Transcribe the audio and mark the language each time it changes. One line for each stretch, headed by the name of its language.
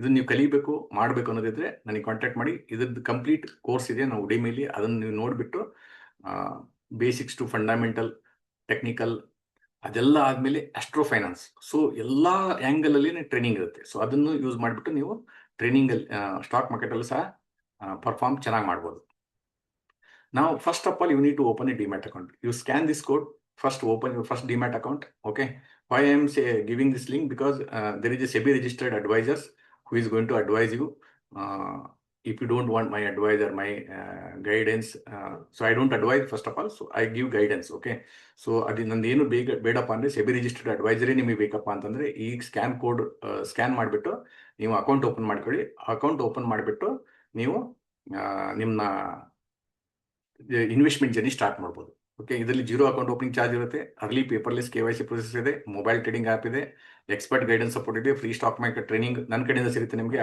Kannada: ಇದನ್ನ ನೀವು ಕಲಿಬೇಕು, ಮಾಡಬೇಕು ಅನ್ನೋದಿದ್ರೆ ನನಗೆ ಕಾಂಟ್ಯಾಕ್ಟ್ ಮಾಡಿ. ಇದ್ರದ್ದು ಕಂಪ್ಲೀಟ್ ಕೋರ್ಸ್ ಇದೆ ನಾವು ಉಡಿಮೆಲಿ, ಅದನ್ನು ನೀವು ನೋಡಿಬಿಟ್ಟು ಬೇಸಿಕ್ಸ್ ಟು ಫಂಡಮೆಂಟಲ್, ಟೆಕ್ನಿಕಲ್, ಅದೆಲ್ಲ ಆದಮೇಲೆ ಅಸ್ಟ್ರೋ ಫೈನಾನ್ಸ್, ಸೊ ಎಲ್ಲ ಆ್ಯಂಗಲ್ ಅಲ್ಲಿ ಟ್ರೈನಿಂಗ್ ಇರುತ್ತೆ. ಸೊ ಅದನ್ನು ಯೂಸ್ ಮಾಡಿಬಿಟ್ಟು ನೀವು ಟ್ರೈನಿಂಗ್ ಅಲ್ಲಿ ಸ್ಟಾಕ್ ಮಾರ್ಕೆಟ್ ಅಲ್ಲೂ ಸಹ ಪರ್ಫಾರ್ಮ್ ಚೆನ್ನಾಗಿ ಮಾಡ್ಬೋದು.
English: Now, first of all, you need to open a Demat account. You scan this code, first open your first Demat account. Okay. Why I am giving this link? Because there is a SEBI registered advisors who is going to advise you. If you don't want my advice or my guidance, so I don't advise first of all. So I give guidance. Okay.
Kannada: So adi ನಂದೇನು ಬೇಡಪ್ಪ ಅಂದ್ರೆ SEBI registered advisory ನಿಮಗೆ ಬೇಕಪ್ಪ ಅಂತಂದ್ರೆ ಈ scan code scan ಮಾಡಿಬಿಟ್ಟು ನೀವು account open ಮಾಡ್ಕೊಳ್ಳಿ. ಅಕೌಂಟ್ ಓಪನ್ ಮಾಡಿಬಿಟ್ಟು ನೀವು ನಿಮ್ಮ ಇನ್ವೆಸ್ಟ್ಮೆಂಟ್ ಜರ್ನಿ ಸ್ಟಾರ್ಟ್ ಮಾಡ್ಬೋದು. ಓಕೆ, ಇದರಲ್ಲಿ 0 ಅಕೌಂಟ್ ಓಪನಿಂಗ್ ಚಾರ್ಜ್ ಇರುತ್ತೆ. ಅರ್ಲಿ ಪೇಪರ್ಲೆಸ್ KYC ಪ್ರೊಸೆಸ್ ಇದೆ, ಮೊಬೈಲ್ ಟ್ರೇಡಿಂಗ್ ಆ್ಯಪ್ ಇದೆ, ಎಕ್ಸ್ಪರ್ಟ್ ಗೈಡೆನ್ಸ್ ಸಪೋರ್ಟ್ ಇದೆ, ಫ್ರೀ ಸ್ಟಾಕ್ ಮಾರ್ಕೆಟ್ ಟ್ರೈನಿಂಗ್ ನನ್ನ ಕಡೆಯಿಂದ ಸಿಗುತ್ತೆ ನಿಮಗೆ.